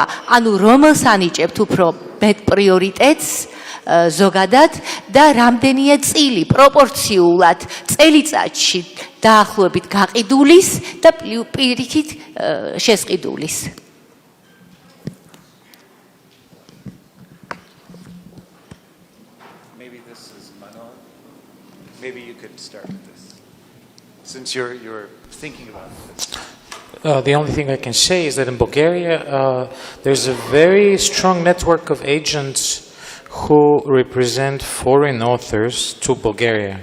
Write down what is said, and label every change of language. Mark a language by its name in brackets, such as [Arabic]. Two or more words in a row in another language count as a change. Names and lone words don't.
[Georgian] ანუ რომელს ანიჭებთ უფრო მეტ პრიორიტეტს ზოგადად და რამდენია წილი პროპორციულად წელიწადში დაახლოებით გაყიდულის და პირიქით შესყიდულის. [English] Maybe this is Manol. Maybe you could start with this, since you're thinking about this. The only thing I can say is that in Bulgaria, there's a very strong network of agents who represent foreign authors to Bulgaria.